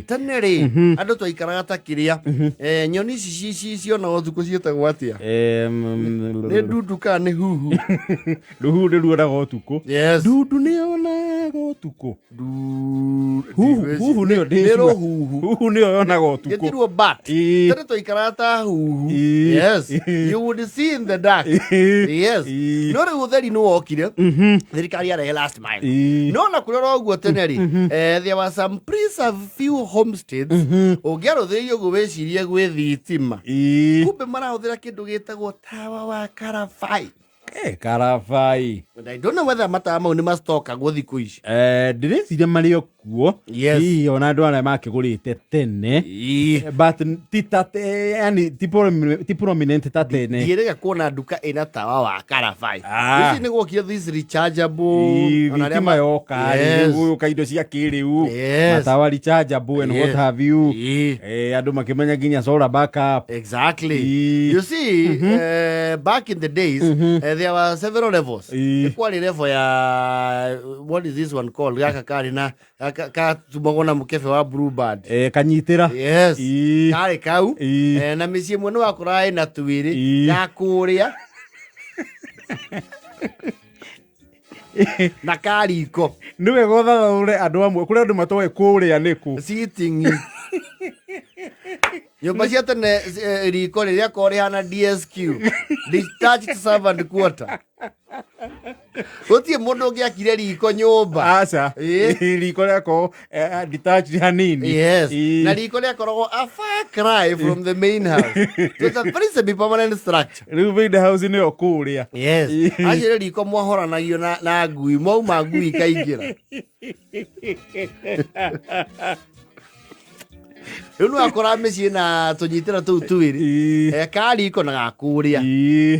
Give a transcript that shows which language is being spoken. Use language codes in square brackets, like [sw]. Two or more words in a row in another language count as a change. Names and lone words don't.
[ki] Tene rĩ andũ twaikaraga ta kĩrĩa nyoni ici ciona ũtukũ ciĩtagwo atĩa? Nĩ ndundu kana nĩ huhu? Rũhuhu nĩ ruonaga ũtukũ. Yes. Ndundu nĩ yonaga ũtukũ. Huhu nĩyo ndĩcua. Huhu nĩyo yonaga ũtukũ. Gĩtirwo bat. Tene twaikaraga ta huhu. Yes. [en] You would see in the dark. Yes. [ki] No rĩu ũtheri nĩ wokire. Thirikari yarehe [en] last mile. [ki] No na kũrora ũguo tene rĩ [en] there were some preserved few homesteads [ki] ũngĩarũthĩrĩria ũguo wĩcirie gwĩ thitima. Kumbe marahũthĩra kĩndũ gĩtagwo tawa wa karabaĩ. Karabaĩ. [en] And I don't know whether [ki] matawa mau nĩ macitokagwo thikũ ici. Ndĩreciria marĩ o kuo. Hihi ona andũ arĩa makĩgũrĩte tene. But yani ti prominent ta tene. Ndiĩrĩga kuona nduka ĩna tawa wa karabaĩ. Ici nĩ gwokire [en] this rechargeable. [ki] Thitima yoka gũka indo cia kĩrĩu. [en] Matawa rechargeable and what have you. [ki] Andũ makĩmenya nginya [en] solar backup. Exactly. You see, back in the days, there were several levels. Kwali level ya what is this one called? [ki] Gaka kari na tumagwo na mũkebe wa blue bird. Kanyitĩra. Yes. Kari kau. Na mĩciĩ ĩmwe nĩ wakora ĩna twĩrĩ ya kũrĩa. Na kariko. Nĩ wega ũthathaũre andũ amwe kũrĩa andũ matoĩ kũrĩa nĩkũ. Sitting. Nyũmba cia tene riko rĩrĩa korĩ hana DSQ. [en] Detached servant quarter. [ki] Gũtirĩ mũndũ ũngĩakire riko nyũmba. Aca. Riko rĩakorwo detached hanini. [en] Yes. [ki] Na riko rĩakoragwo [en] a far cry from the main house. It's a very semi-permanent structure. [ki] Rĩu [en] main house [ki] nĩyo kũrĩa. Yes. Acio riko mwahoranagio na ngui. Mwauma ngui ikaingĩra. Rĩu nĩ wakora mĩciĩ na tũnyitĩra tũu twĩrĩ kariko na gakũrĩa.